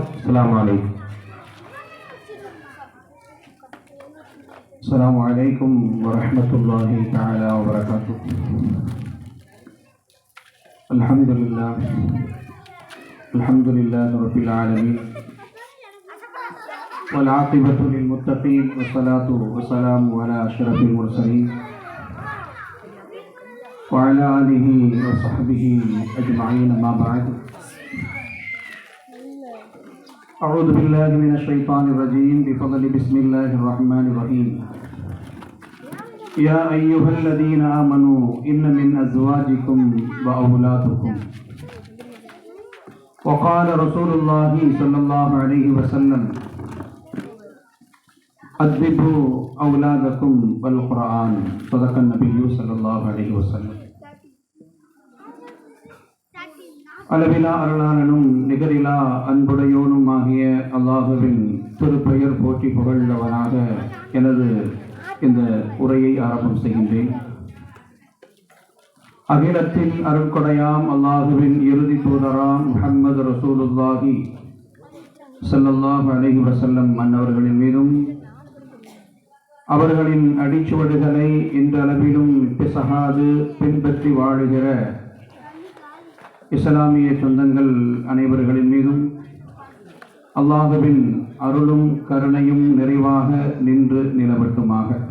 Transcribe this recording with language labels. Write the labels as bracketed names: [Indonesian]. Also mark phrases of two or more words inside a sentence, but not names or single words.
[Arabic] السلام عليكم. السلام عليكم ورحمة الله تعالى وبركاته. الحمد لله رب العالمين والعاقبة للمتقين والصلاة والسلام على أشرف المرسلين وعلى آله وصحبه أجمعين. ما بعد، أعوذ بالله من الشيطان الرجيم بفضل بسم الله الرحمن الرحيم. يا أيها الذين آمنوا إن من أزواجكم وأولادكم. وقال رسول الله صلى الله عليه وسلم أدبوا أولادكم بالقرآن. صدق النبي صلى الله عليه وسلم. [Tamil] அளவிலா அருளாளனும் நிகரிலா அன்புடையோனும் ஆகிய அல்லாஹுவின் திருப்பெயர் போற்றி புகழ்ந்தவனாக எனது இந்த உரையை ஆரம்பம் செய்கின்றேன். அகிலத்தின் அருட்கொடையாம் அல்லாஹுவின் இறுதி தூதராம் முஹம்மது [Arabic] رسول الله صلى الله عليه وسلم [Tamil] மன்னவர்களின் மீதும் அவர்களின் அடிச்சுவடுகளை இன்றளவிலும் பிசகாது பின்பற்றி வாழுகிற இஸ்லாமிய சொந்தங்கள் அனைவர்களின் மீதும் அல்லாஹுவின் அருளும் கருணையும் நிறைவாக நின்று நிலவட்டுமாக.